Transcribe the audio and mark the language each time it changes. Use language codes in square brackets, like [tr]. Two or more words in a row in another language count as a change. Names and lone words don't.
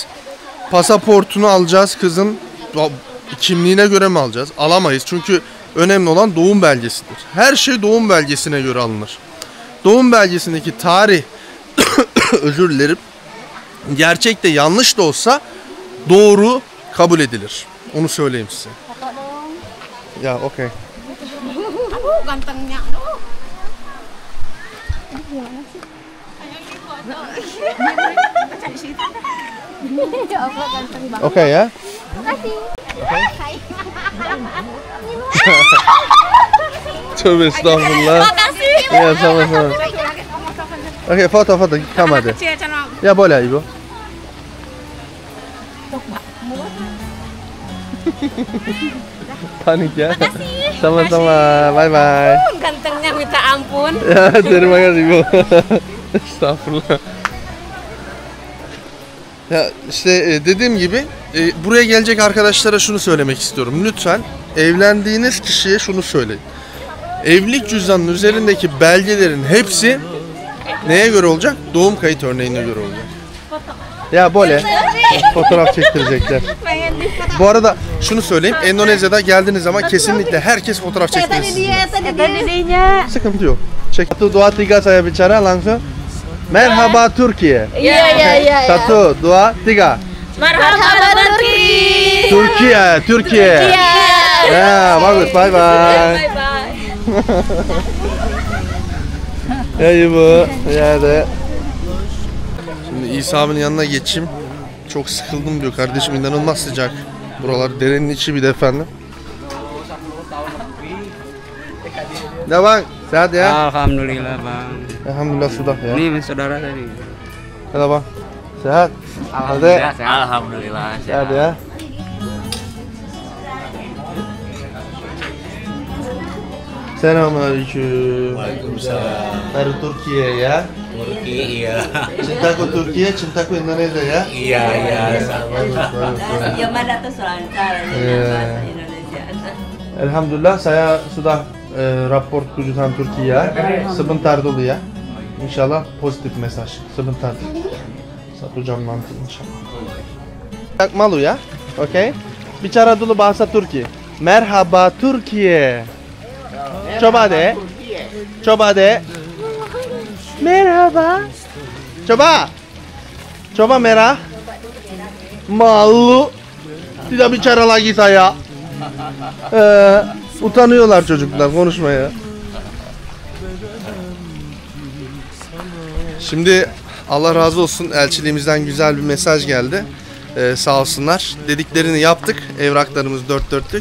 [tr] Pasaportunu alacağız kızın kimliğine göre mi alacağız? Alamayız çünkü önemli olan doğum belgesidir. Her şey doğum belgesine göre alınır. Doğum belgesindeki tarih özür dilerim. Gerçek de yanlış da olsa doğru kabul edilir. Onu söyleyeyim size. Ya okey. [id] Gantengnya. Ya Allah ganteng banget. Okey ya. [tr] Tövbe estağfurullah. [id] Makasih. Ya sama-sama. Oke, foto. Come hadi. Ya boleh ibu. Panik ya. Sama-sama. Bye bye. Gantengnya minta ampun. Ya terima kasih ibu. [tr] Estağfurullah. Ya işte dediğim gibi buraya gelecek arkadaşlara şunu söylemek istiyorum. Lütfen evlendiğiniz kişiye şunu söyleyin. Evlilik cüzdanının üzerindeki belgelerin hepsi neye göre olacak? Doğum kayıt örneğine göre olacak. Ya böyle fotoğraf çektirecekler. Bu arada şunu söyleyeyim. Endonezya'da geldiğiniz zaman kesinlikle herkes fotoğraf çektirir sizinle. Sıkıntı yok. Çek. 1, 2, 3 [id] saya bicara langsung. [tr] Merhaba Türkiye. [id] Iya. 1, 2, 3. Marhaba Turki. [tr] Türkiye. [id] Ya bagus. Bye bye. Ya ibu. Ya de. [tr] Şimdi İsa abinin yanına geçeyim. Çok sıkıldım diyor kardeşim, inanılmaz sıcak. Buralar derenin içi bir de efendim. [id] Ya bang, sehat ya? Alhamdulillah bang. Alhamdulillah sudah ya. Ini saudara tadi. Halo bang, sehat? Alhamdulillah. Alhamdulillah. Sehat ya? Selamünaleyküm. Waalaikumsalam. Dari Türkiye ya. Turki iya. Cintaku Türkiye, cintaku Indonesia ya. Iya sama. Gimana tuh selancar bahasa Indonesia? Elhamdülillah saya sudah rapor kejutan Türkiye. Sebentar dulu ya. [tr] İnşallah pozitif mesaj. [id] Sebentar. 1 jam nanti inşallah. Malu ya. Oke. Bicara dulu bahasa Türkiye. [tr] Merhaba Türkiye. [id] Coba de. Coba de. [tr] Merhaba. [id] Coba merah. Malu. Tidak bicara lagi saya. [tr] Utanıyorlar çocuklar konuşmaya. Şimdi Allah razı olsun, elçiliğimizden güzel bir mesaj geldi. Sağ olsunlar. Dediklerini yaptık. Evraklarımız 4 dörtlük.